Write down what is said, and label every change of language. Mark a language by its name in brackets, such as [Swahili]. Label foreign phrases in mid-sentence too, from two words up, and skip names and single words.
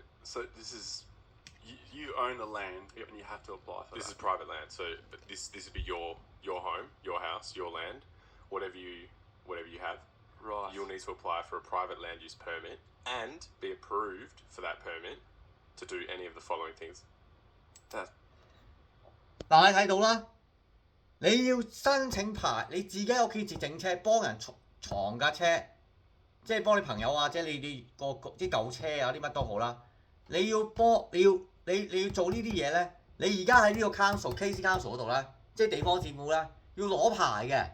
[English] So this is, you own the land and you have to apply for This that. is private land, so but this would be your home, your house, your land, whatever you have. Right. You'll need to apply for a private land use permit and be approved for that permit to do any of the following things. That [Cantonese] 嗱，你睇到啦，你要申請牌，你自己喺屋企自整車，幫人藏架車，即係幫你朋友啊，即係你啲舊車啊，啲乜都好啦。你要做呢啲嘢咧，你而家喺呢個 Case Council 嗰度咧，即係地方政府咧，要攞牌嘅。